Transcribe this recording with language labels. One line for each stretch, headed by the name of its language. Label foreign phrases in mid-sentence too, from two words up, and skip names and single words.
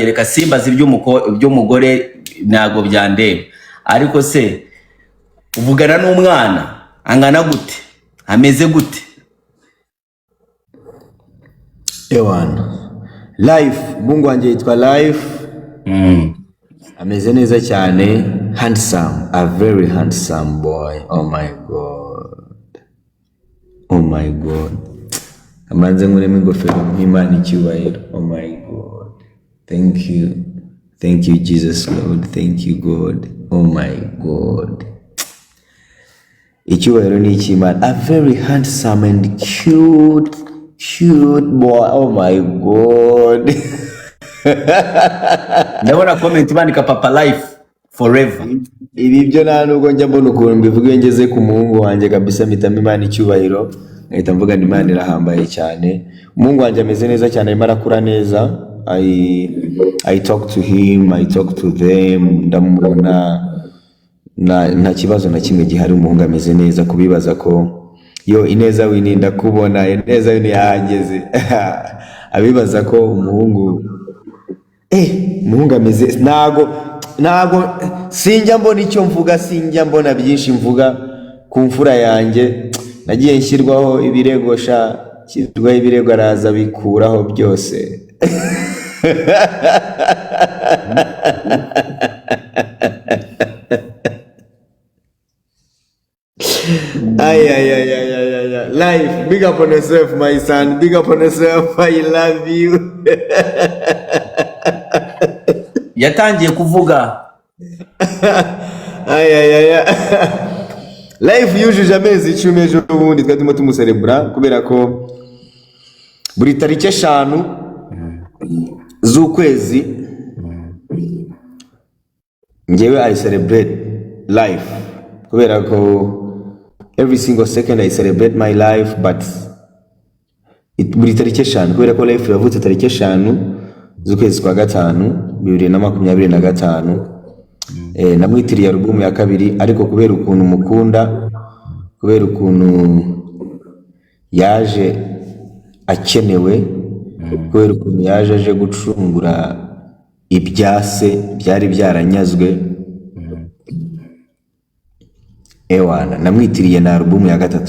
Kinyarwanda: Reka simbaza iby'umugore ntago byandeba, ariko se uvugana n'umwana angana gute, ameze gute? Ewana Life,
Swahili: Mungu wanje
Kinyarwanda: yitwa Life. Ameze neza cyane,
English: handsome, a very handsome boy. Oh my god, oh my god,
Kinyarwanda: amanze nkuremo ingofero nk'Imana icyubahiro.
English: Oh my god, thank you Jesus Lord, thank you God. Oh my god,
Kinyarwanda: icyubahiro ni icy'Imana.
English: A very handsome and cute boy. Oh my god.
Kinyarwanda: Ndabona comment bandika Papa Life forever. Ibi byo nta nubwo njya mbona ukuntu mbivuga iyo ngeze ku muhungu wanjye kabisa, mpitamo Imana icyubahiro, nkahita mvuga ngo Imana irahambaye cyane. Umuhungu wanjye ameze neza cyane, arimo arakura neza.
English: I talk to him, I talk to them,
Kinyarwanda: ndamubona nta kibazo na kimwe gihari. Umuhungu ameze neza, kubibaza ko yo ineza wininda kubona ineza wini yahageze. Abibaza ko umuhungu ameze nago sinjya mbona icyo mvuga, sinjya mbona byinshi mvuga ku mfura yanjye. Nagiye nshyirwaho ibirego araza bikuraho byose.
English: Life, big up on yourself, my son. Big up on yourself. I love you.
Kinyarwanda: Yatangiye kuvuga. Life yujuje amezi 10 ejo bundi twatimo tumuserebura, kubera ko buri tariki 5 z'ukwezi njyewe
English: I celebrate life,
Kinyarwanda: kubera ko
English: every single second I celebrate my life,
Kinyarwanda: but buri tariki 5, kubera ko Life yavutse tariki 5 z'ukwezi kwa 5 2025. Namwitiriye album ya kabiri, ariko kubera ukuntu mukunda, kubera ukuntu yaje akenewe, kubera ukuntu yaje aje gucungura ibyase byari byaranyazwe, ewana namwitiriye na album ya gatatu.